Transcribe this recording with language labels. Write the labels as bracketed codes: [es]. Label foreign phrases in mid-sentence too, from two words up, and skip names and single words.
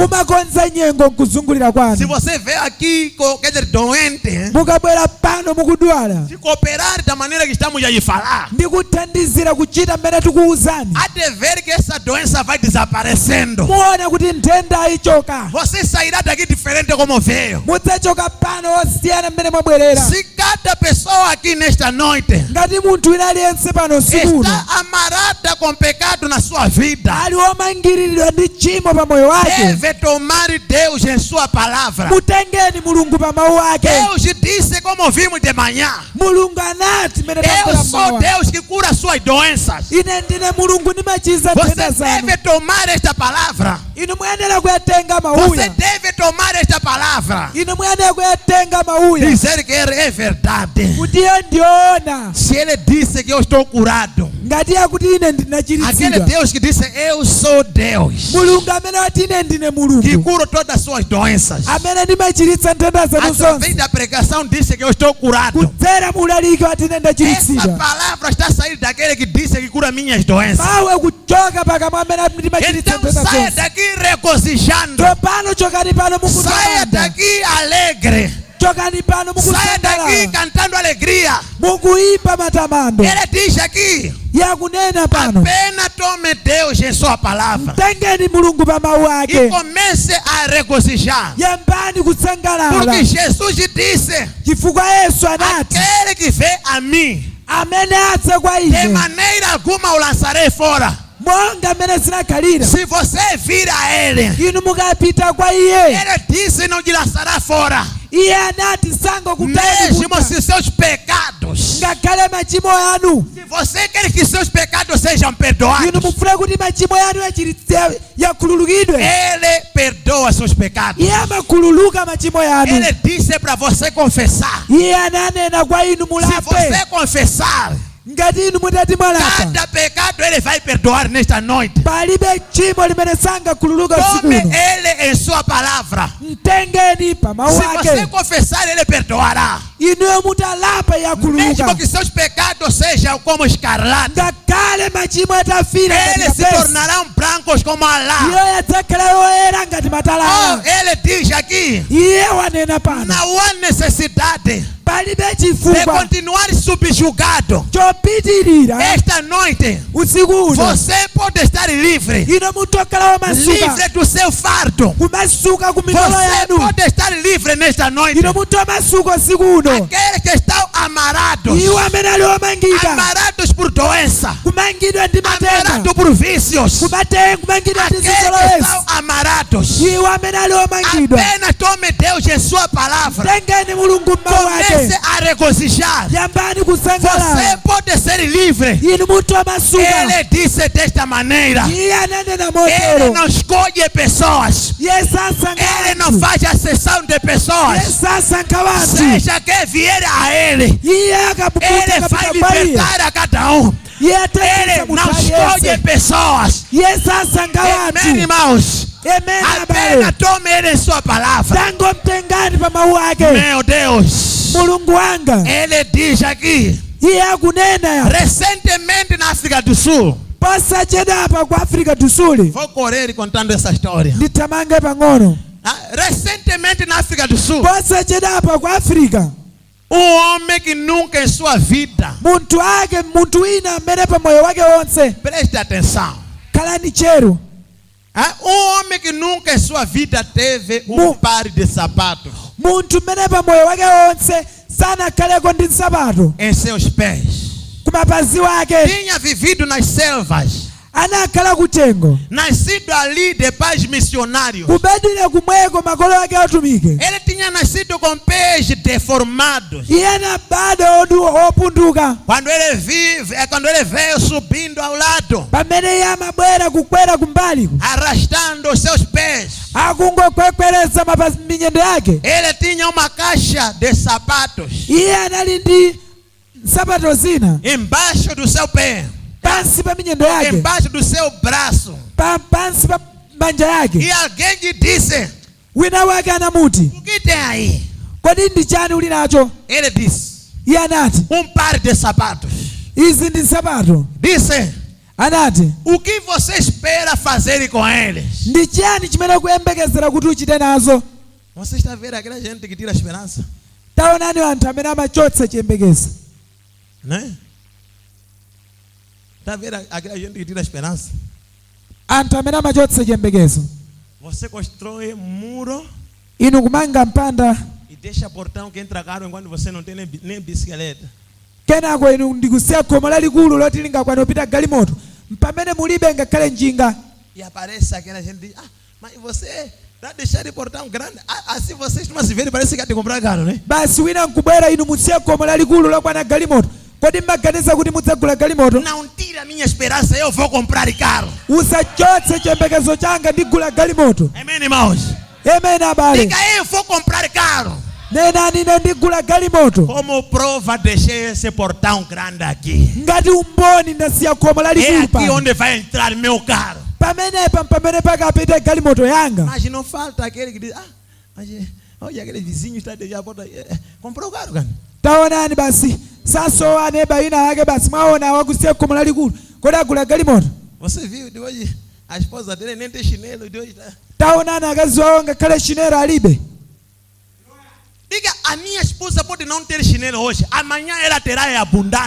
[ny] Mumakonza nyengo kuzungulira [pt] Se [ny] kwanu. [pt] você vê aqui, quer dizer, doente, [ny] Mukabwera pano mukudwala. [pt] se cooperar da maneira que estamos a lhe falar, [ny] Ndikuthandizira kuchita mmene tikuwuzani. [pt] há de ver que essa doença vai desaparecendo. [ny] Muona kuti nthenda ichoka. [pt] Você sairá daqui diferente como veio. [ny] Mudzachoka pano osiyana mmene mwabwerera. [pt] Se cada pessoa aqui nesta noite [ny] Ngati munthu wina aliyense pano sikuno [pt] está amarrada com pecado na sua vida, [ny] ali womangiriridwa ndi tchimo pa moyo wake, [pt] deve tomar Deus em sua palavra. [ny] mutengeni Mulungu pa mawu ake. [pt] Deus disse, como vimos de manhã, [ny] Mulungu anati mmene [pt] eu [ny] tambula [pt] sou [ny] mmawa. [pt] Deus que cura suas doenças. [ny] Ine ndine Mulungu ndimachiza [pt] Você [ny] nthenda zanu. [pt] deve tomar esta palavra. [ny] Inu muyenera kuyatenga [pt] Você [ny] mawuya. [pt] deve tomar esta palavra. [ny] Inu muyenera kuyatenga mawuya. [pt] Dizer que é verdade. [ny] Kuti iyo ndiona. [pt] Se ele disse que eu estou curado, [ny] Ngati yakuti ine [pt] aquele [ny] ndinachiritsidwa. [pt] Deus que disse eu sou Deus, [ny] Mulungu amene wati ine ndine [pt] que [ny] Mulungu. [pt] cura todas as suas doenças, [ny] Amene ndimachiritsa nthenda zanu [pt] através [ny] zonse. [pt] da pregação disse que eu estou curado. [ny] Kudzera mulaliki wati ine [pt] Essa [ny] ndachiritsidwa. [pt] palavra está saindo daquele que disse que cura minhas doenças. [ny] Mawu kuchoka pakamwa amene ndimachiritsa [pt] Então [ny] nthenda [pt] saia [ny] zonse. [pt] daqui regozijando. [ny] Tsopano chokani pano [pt] Saia [ny] mukutamanda. [pt] daqui alegre. [ny] Chokani pano [pt] Saia daqui [ny] mukusangalala. [pt] cantando alegria. [ny] Mukuimba matamando. [pt] Ele diz aqui, [ny] Yakunena pano. [pt] apenas tome Deus em sua palavra [ny] Tengeni Mulungu pa mawu [pt] e [ny] ake. [pt] comece a regozijar. [ny] Yambani kusangalala. [pt] Porque Jesus disse, [ny] Chifukwa Yesu anati [pt] aquele que vê a mim, [ny] amene atse kwa [pt] de [ny] ine [pt] maneira alguma o lançarei fora. [ny] monga amene zinakhalira. [pt] Se você vir a Ele, [ny] Inu mukapita kwa iye, [pt] Ele disse não te lançará fora. [ny] iye anati sangakutayani [pt] Mesmo [ny] kunja. [pt] se seus pecados, [ny] Ngakhale machimo anu. [pt] se você quer que seus pecados sejam [ny] Inu [pt] perdoados, [ny] mufuna kuti machimo yanu yakhululukidwe. [pt] Ele perdoa seus pecados. [ny] Iye amakhululuka machimo yanu. [pt] Ele disse para você confessar. [ny] Iye ananena kwa inu [pt] Se [ny] mulape. [pt] você confessar [ny] Ngati inu mutati mwalapa, [pt] cada pecado, Ele vai perdoar nesta noite. [ny] palibe tchimo limene sangakhululuka [pt] Tome [ny] sikuno. [pt] Ele em sua palavra. [ny] Mtengeni pa mawu [pt] Se você [ny] ake. [pt] confessar, Ele perdoará. [ny] Inuyo mutalapa [pt] Mesmo [ny] yakhululuka. [pt] que seus pecados sejam como escarlate, [ny] Ngakhale machimo atafira [pt] eles se tornarão brancos como a lã. [ny] iyo yadzakhala yoyera ngati [pt] Oh, [ny] matalala. [pt] Ele diz aqui, [ny] Iye wanena pano, [pt] não há necessidade [ny] palibe [pt] de [ny] chifukwa [pt] continuar subjugado. [ny] chopitirira [pt] Esta noite, [ny] usiku uno. [pt] você pode estar livre. [ny] Ino mutokhala wamasuka [pt] Livre do seu fardo. [ny] kumasuka ku mitolo [pt] Você [ny] yanu. [pt] pode estar livre nesta noite. [ny] Ino mutomasuka usiku uno. [pt] Aqueles que estão amarrados. [ny] iwo amene ali omangidwa [pt] Amarrados por doença. [ny] kumangidwa ndi matenda [pt] Amarrados por vícios. [ny] kumangidwa ndi [pt] Aqueles que [ny] zizolowezi [pt] estão amarrados. [ny] iwo amene ali omangidwa [pt] Apenas tome Deus em sua palavra. [ny] tengeni mulungu m'mawu [pt] Comece [ny] ake [pt] a regozijar. [ny] yambani [pt] Você [ny] kusangalala [pt] pode ser livre. [ny] inu munthu amasuka [pt] Ele disse desta maneira. [ny] iye ananena [pt] Ele [ny] motero [pt] não escolhe pessoas. [ny] iye sasankha [pt] Ele não [ny] wanthu [pt] faz acessão de [ny] iye [pt] pessoas. [ny] sasankha wanthu [pt] Seja que vier a Ele, [ny] iye [pt] Ele [ny] akapita [pt] vai [ny] kwa iye [pt] libertar a cada um. [ny] iye [pt] Ele [ny] atengesa [pt] não [ny] munthu [pt] escolhe [ny] aliyense [pt] pessoas. [ny] iye sasankha [pt] Amém, [ny] wanthu [pt] irmãos. [ny] emene [pt] Apenas [ny] abale [pt] tome Ele em sua palavra. [ny] tangomtengani pa mawu ake [pt] Meu Deus. [ny] mulungu wanga [pt] Ele diz aqui, [ny] iye akunena [pt] recentemente na África do Sul. [ny] posachedwapa ku Africa do Sul [pt] Vou correr contando essa história. [ny] ndithamange pang'ono [pt] Recentemente na África do Sul, [ny] posachedwapa ku Africa [pt] homem que nunca em sua vida, [ny] munthu wina amene pa moyo wake wonse [pt] preste atenção, [ny] khalani chero [pt] homem que nunca em sua vida teve par de sapatos [ny] munthu mmene pa moyo wake wonse sanakhaleko ndi nsapato [pt] em seus pés, [ny] kumapazi wake [pt] tinha vivido nas selvas, [ny] anakhala kutengo [pt] nascido ali de pais missionários. [ny] kubadwira kumweko makolo ake atumike [pt] Ele tinha nascido com pés deformados. [ny] iye anabadwa opunduka [pt] Quando ele veio subindo ao lado, [ny] pamene iye amabwera kukwera kumbali [pt] arrastando os seus pés, [ny] akungokwekwereza mapazi minyendo yake [pt] ele tinha uma caixa de sapatos [ny] iye anali ndi nsapato zina [pt] embaixo do seu pé, [ny] pansi pa minyendo yake [pt] embaixo do seu braço. [ny] pansi pa manja yake [pt] E alguém lhe disse: [ny] wina wake anamuti [pt] o que tem aí? [ny] kodi ndi chani uli nacho [pt] Ele disse: [ny] iye anati [pt] par de sapatos. [ny] izi ndi nsapato [pt] Disse: [ny] anati [pt] o que você espera fazer com eles? [ny] ndi chiyani chimene ukuyembekezera kuti uchite nazo [pt] Você está vendo aquela gente que tira a esperança, [ny] taonani anthu amene amachotsa chiyembekezo [pt] né? Está vendo aquela gente que tira a esperança? [ny] anthu amene amachotsa chiyembekezo [pt] Você constrói muro [ny] inu kumanga mpanda [pt] e deixa portão que entra caro enquanto você não tem nem bicicleta. [ny] kenako inu ndikusiya khomo lalikulu loti lingakwane kupita galimoto pamene mulibe ngakhale njinga [pt] E aparece aquela gente e diz: mas você está deixando portão grande. Assim vocês não se verem, parece que tem que comprar caro, né? [ny] basi wina nkubwera inu musiye khomo lalikulu lokwana galimoto kodi mmaganiza kuti mudzagula galimoto [pt] Não tira minha esperança, eu vou comprar caro. [ny] usachotse chiyembekezo changa ndigula galimoto [pt] Amém, irmãos? [ny] emene abale [pt] Diga: eu vou comprar caro. [ny] nenani ine ndigula galimoto [pt] Como prova, deixei esse portão grande aqui. [ny] ngati umboni ndasiya khomo [pt] É [ny] lalikulu [pt] aqui [ny] pano [pt] onde vai entrar meu carro. [ny] pamene pakapita galimoto yanga [pt] Mas não falta aquele que diz: mas olha, aquele vizinho está deixando a porta. Comprou caro, cara. [ny] taonani basi sasowa neba ina yake basi mwaona wakusiya khomo lalikulu kodi agula galimoto [pt] Você viu de hoje? A esposa dele nem tem chinelo de hoje. [ny] taonani akazi wawo ngakhale chinelo alibe [pt] Diga: a minha esposa pode não ter chinelo hoje, amanhã ela terá em abundância.